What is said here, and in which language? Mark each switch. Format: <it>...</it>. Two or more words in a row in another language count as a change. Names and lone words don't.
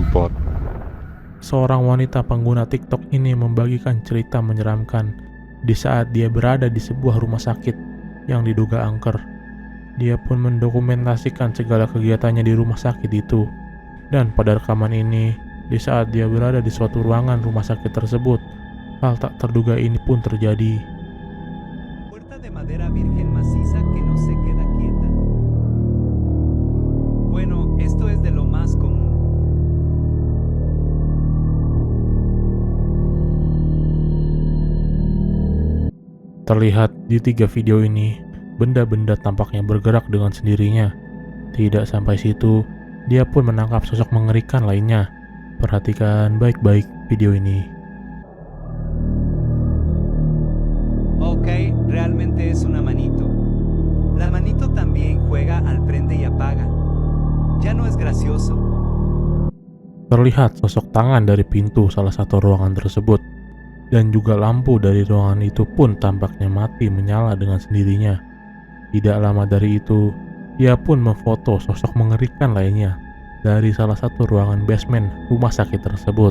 <id>Seorang wanita pengguna TikTok ini membagikan cerita menyeramkan di saat dia berada di sebuah rumah sakit yang diduga angker. Dia pun mendokumentasikan segala kegiatannya di rumah sakit itu. Dan pada rekaman ini, di saat dia berada di suatu ruangan rumah sakit tersebut, hal tak terduga ini pun terjadi.</id> <es>Puerta de madera virgen maciza que no se queda quieta. Bueno, esto es de lo más común.</es> <id>Terlihat di 3 video ini, benda-benda tampaknya bergerak dengan sendirinya. Tidak sampai situ, dia pun menangkap sosok mengerikan lainnya. Perhatikan baik-baik video ini.</id> <es>Ok, realmente es una manito. La manito también juega al prende y apaga. Ya no es gracioso.</es> <id>Terlihat sosok tangan dari pintu salah satu ruangan tersebut. Dan juga lampu dari ruangan itu pun tampaknya mati menyala dengan sendirinya. Tidak lama dari itu, dia pun memfoto sosok mengerikan lainnya dari salah satu ruangan basement rumah sakit tersebut.</id>